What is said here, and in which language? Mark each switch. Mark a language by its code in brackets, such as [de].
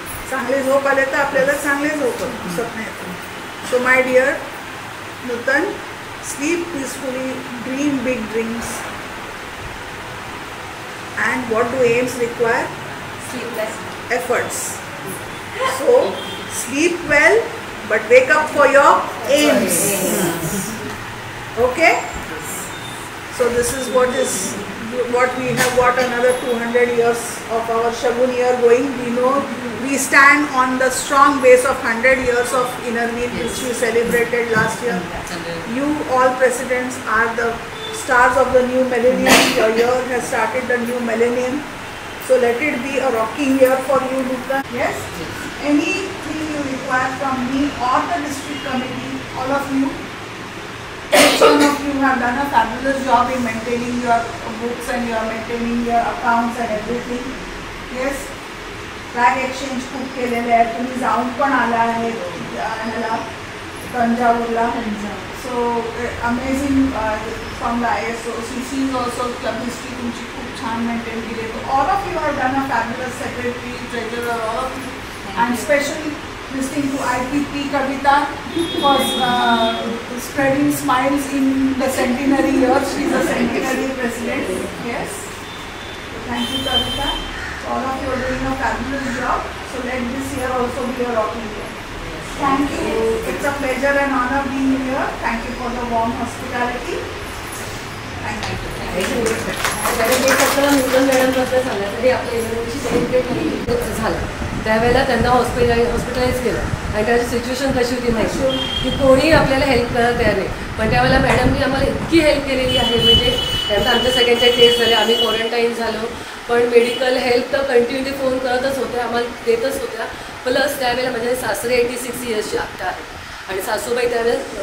[mr] चांगले झोप आले तर आपल्याला चांगले झोप स्वप्न येते. [en] So my dear Nutan, sleep peacefully, dream big dreams. And what do aims require? Sleepless efforts. So sleep well, but wake up for your aims. Okay? So this is what we have got another 200 years of our Shagun year going. We know we stand on the strong base of 100 years of inner wheel, which we celebrated last year. You all presidents are the stars of the new millennium. Your year has started the new millennium. So let it be a rocking year for you, Nutan. Yes? Anything you require from me or the district committee, all of you, each one of you have done a fabulous job in maintaining your books and you are maintaining your accounts and everything. Yes? [mr] Flag exchange खूप केलेले आहे. तुम्ही जाऊन पण आला आहे ह्याला तंजावूरला. [en] So amazing from the ISO. CC is also club history [mr] तुमची खूप छान मेंटेन केली आहे. [en] All of you have done a fabulous secretary, treasurer, all of you. And specially listening to IPP Kavita for spreading smiles in the centenary year. She is a centenary president. Yes. Thank you, Kavita. All of you are doing a fabulous job. So let this year also be a rocking year. Thank you. It's a pleasure and honor being here. Thank you for the warm hospitality. Thank you. [mr] मॅडमबद्दल सांगण्यासाठी आपल्या इव्हेंटची celebrate झालं त्यावेळेला त्यांना hospitalise केलं आणि त्याची situation कशी होती माहिती की कोणी आपल्याला हेल्प करत तयार नाही पण त्यावेळेला मॅडमनी आम्हाला इतकी हेल्प केलेली आहे म्हणजे त्यानंतर आमच्या सगळ्यांच्या टेस्ट झाले आम्ही क्वारंटाईन झालो पण मेडिकल हेल्प तर कंटिन्युअली फोन करतच होत्या आम्हाला देतच होत्या प्लस त्यावेळेला माझे सासरे 86 इयर्सची आत्ता आहे आणि सासूबाई त्यावेळेला